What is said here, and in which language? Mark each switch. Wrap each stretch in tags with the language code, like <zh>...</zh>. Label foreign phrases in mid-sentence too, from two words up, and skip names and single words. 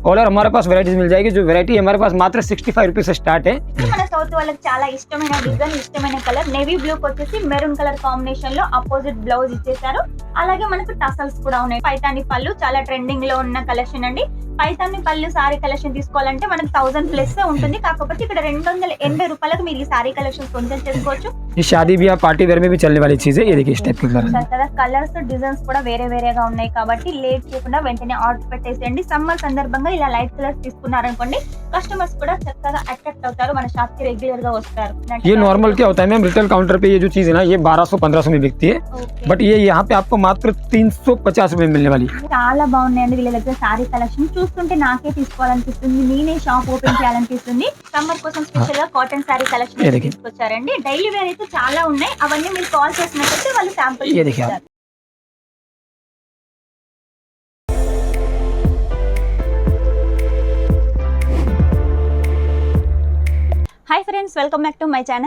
<hi>और हमारे पास वेराइटीज मिल जाएगी। जो वेराइटी हमारे पास मात्र 65 रुपीज से स्टार्ट है।</hi> <te>మన సౌత్ వాళ్ళకి చాలా ఇష్టమైన డిజైన్, ఇష్టమైన కలర్</te> <en>navy blue</en> <te>వచ్చేసి</te> <en>maroon colour combination</en> <te>లో</te> <en>opposite blouse</en> <te>ఇచ్చేసారు. అలాగే మనకు టసల్స్ కూడా ఉన్నాయి. పైతాని పళ్ళు చాలా ట్రెండింగ్ లో ఉన్న కలెక్షన్ అండి. పైతాని పళ్ళు</te> <en>saree collection</en> <te>తీసుకోవాలంటే మనకు 1000 ప్లస్ ఉంటుంది. కాకపోతే ఇక్కడ 280 రూపాయలకు మీరు ఈ</te> <en>saree collection</en> <te>కొనుగోలు చేసుకోవచ్చు.</te> <hi>ये शादी ब्याह</hi> <en>party wear</en> <hi>में भी चलने वाली चीज है। ये देखिए इस टाइप के कलर</hi> <te>కదా</te> <en>colours designs</en> <te>కూడా వేరే వేరేగా ఉన్నాయి కాబట్టి లేట్ చేయకుండా వెంటనే ఆర్డర్ పెట్టేసేయండి. సమ్మర్ సందర్భంగా ఇలా</te> <en>light colours</en> <te>తీసుకున్నారనుకోండి కస్టమర్స్ కూడా చక్కగా అట్రాక్ట్ అవుతారు, మన షాప్ కి రెగ్యులర్ గా వస్తారు.</te> <hi>ये नॉर्मल क्या होता है मैम,</hi> <en>retail counter</en> <hi>पे ये जो चीज है ना ये 1200-1500 में बिकती है, बट ये यहाँ पे आपको मात्र 350 रुपए में मिलने वाली है।</hi> <te>చాలా బాగున్నాయండి వీళ్ళ దగ్గర</te> <en>saree collection.</en> <te>చూస్తుంటే నాకే తీసుకోవాలనిపిస్తుంది, నేనే</te> <en>shop open</en> <te>చేయాలనిపిస్తుంది. సమ్మర్ కోసం స్పెషల్ గా</te> <en>cotton saree collection</en> <te>తీసుకొచ్చారండి.</te> <en>daily wear</en> <te>అయితే చాలా ఉన్నాయి, అవన్నీ మీరు కాల్ చేసినట్లయితే వాళ్ళు శాంపుల్ ఇస్తారు.</te> <en>hi friends, welcome back to my channel.</en>